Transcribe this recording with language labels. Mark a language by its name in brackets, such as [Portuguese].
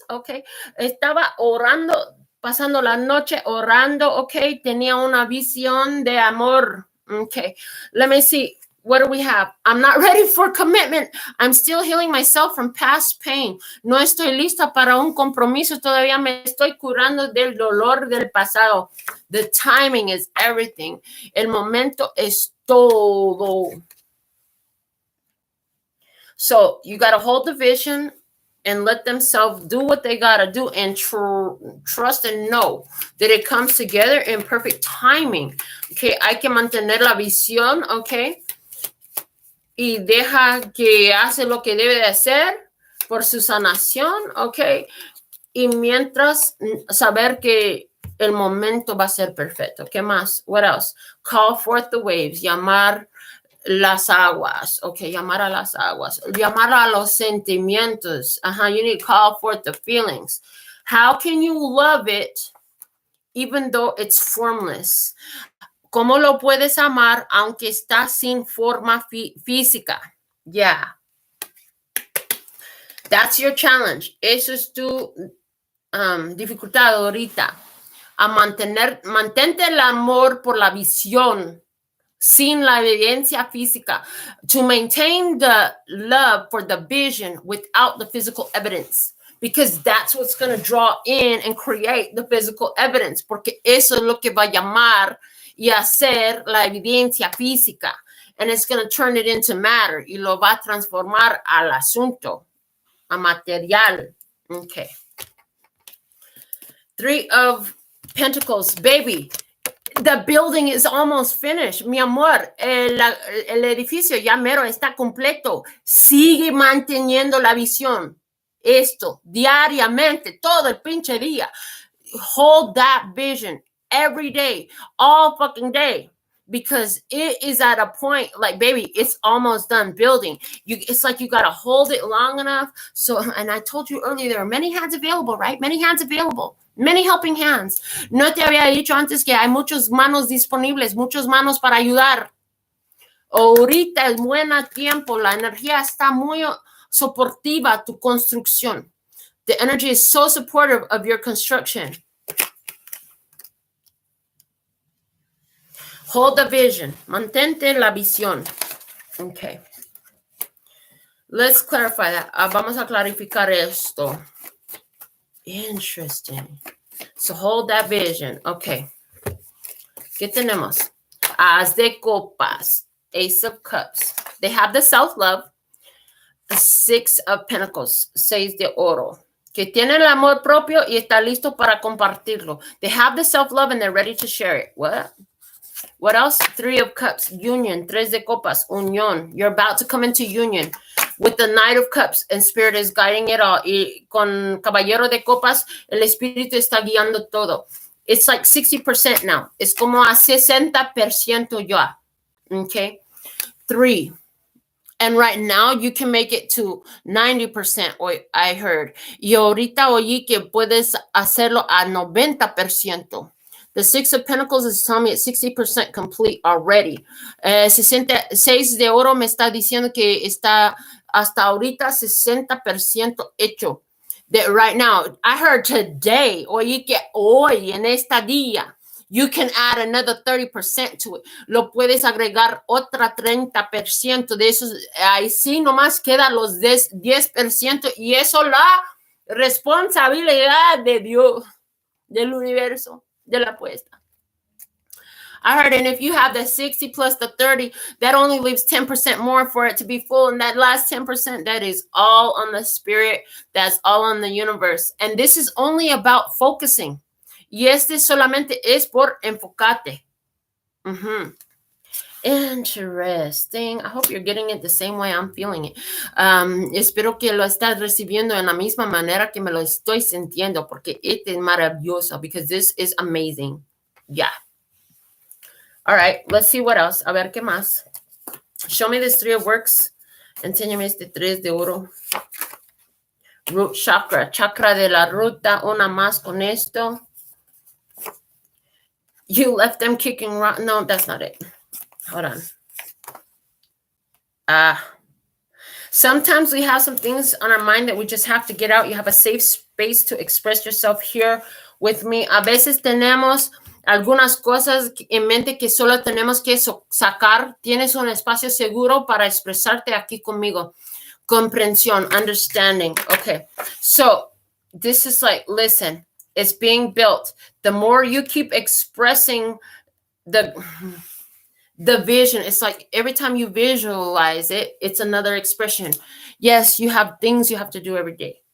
[Spanish] Okay, estaba orando, pasando la noche orando. Okay, tenía una visión de amor. [English] Okay, let me see. What do we have? I'm not ready for commitment. I'm still healing myself from past pain. [Spanish] No estoy lista para un compromiso. Todavía me estoy curando del dolor del pasado. [English] The timing is everything. [Spanish] El momento es todo. [English] So you got to hold the vision and let themselves do what they got to do and trust and know that it comes together in perfect timing. [Spanish] Okay, hay que mantener la visión, okay? Y deja que hace lo que debe de hacer por su sanación, okay? Y mientras saber que el momento va a ser perfecto. ¿Qué más? [English] What else? Call forth the waves, [Spanish] llamar las aguas, okay, llamar a las aguas, llamar a los sentimientos. [English] You need to call forth the feelings. How can you love it even though it's formless? [Spanish] ¿Cómo lo puedes amar aunque está sin forma física? Yeah. [English] That's your challenge. [Spanish] Eso es tu dificultad ahorita. A mantente el amor por la visión sin la evidencia física, [English] to maintain the love for the vision without the physical evidence, because that's what's going to draw in and create the physical evidence, [Spanish] porque eso es lo que va a llamar y hacer la evidencia física, [English] and it's going to turn it into matter, [Spanish] y lo va a transformar al asunto, a material. Okay. [English] 3 of Pentacles, baby. The building is almost finished, mi amor. [Spanish] El edificio ya mero está completo. Sigue manteniendo la visión. Esto, diariamente, todo el pinche día. [English] Hold that vision every day, all fucking day. Because it is at a point, like, baby, it's almost done building. It's like you got to hold it long enough. So, and I told you earlier, there are many hands available, right? Many hands available. Many helping hands. [Spanish] No te había dicho antes que hay muchas manos disponibles, muchas manos para ayudar. Ahorita es buen tiempo. La energía está muy soportiva tu construcción. [English] The energy is so supportive of your construction. Hold the vision. [Spanish] Mantente la visión. [English] Okay. Let's clarify that. [Spanish] Vamos a clarificar esto. [English] Interesting. So hold that vision. Okay. [Spanish] ¿Qué tenemos? As de copas. [English] Ace of cups. They have the self-love. The Six of Pentacles. [Spanish] Seis de oro. Que tiene el amor propio y está listo para compartirlo. [English] They have the self-love and they're ready to share it. What? What else? Three of Cups, union. [Spanish] Tres de copas, unión. [English] You're about to come into union with the Knight of Cups, and Spirit is guiding it all. [Spanish] Y con Caballero de Copas, el Espíritu está guiando todo. [English] It's like 60% now. [Spanish] Es como a 60% ya. [English] Okay? 3. And right now, you can make it to 90%, I heard. [Spanish] Y ahorita oí que puedes hacerlo a 90%. [English] The Six of Pentacles is telling me it's 60% complete already. [Spanish] 6 de oro me está diciendo que está hasta ahorita 60% hecho. [English] That right now, I heard today, [Spanish] oí que hoy, en esta día, [English] you can add another 30% to it. [Spanish] Lo puedes agregar otra 30% de eso. Ahí sí nomás quedan los 10% y eso la responsabilidad de Dios, del universo, de la apuesta. [English] I heard, and if you have the 60 plus the 30, that only leaves 10% more for it to be full. And that last 10%, that is all on the spirit. That's all on the universe. And this is only about focusing. [Spanish] Y este solamente es por enfocarte. [English] Interesting. I hope you're getting it the same way I'm feeling it. [Spanish] Espero que lo estás recibiendo en la misma manera que me lo estoy sintiendo, porque este es maravilloso, [English] because this is amazing. Yeah. All right, let's see what else. [Spanish] A ver, ¿qué más? [English] Show me this 3 of works. [Spanish] Enséñame este 3 de oro. [English] Root chakra. [Spanish] Chakra de la ruta. Una más con esto. [English] You left them kicking around. No, that's not it. Hold on. Sometimes we have some things on our mind that we just have to get out. You have a safe space to express yourself here with me. [Spanish] A veces tenemos algunas cosas en mente que solo tenemos que sacar. Tienes un espacio seguro para expresarte aquí conmigo. Comprensión, [English] understanding. Okay, so this is like, listen, it's being built. The more you keep expressing the vision, it's like every time you visualize it, it's another expression. Yes, you have things you have to do every day.